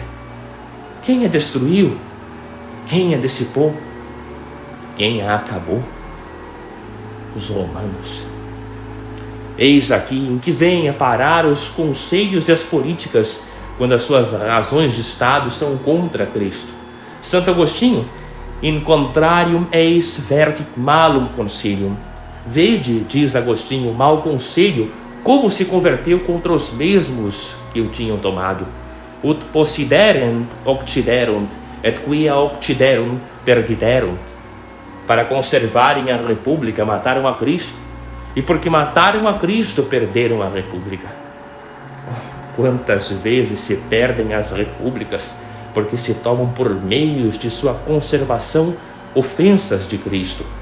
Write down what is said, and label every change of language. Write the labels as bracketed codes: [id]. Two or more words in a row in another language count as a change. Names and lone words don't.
[pt] Quem a destruiu? Quem a dissipou? Quem a acabou? Os romanos. Eis aqui em que vêm a parar os conselhos e as políticas, quando as suas razões de Estado são contra Cristo. Santo Agostinho: [la] in contrarium eis vertit malum concilium. [pt] Vede, diz Agostinho, mau conselho, como se converteu contra os mesmos que o tinham tomado. [la] Ut possiderent occiderunt, et quia occiderum perdiderunt. [pt] Para conservarem a república, mataram a Cristo, e porque mataram a Cristo, perderam a república. Quantas vezes se perdem as repúblicas, porque se tomam por meios de sua conservação ofensas de Cristo.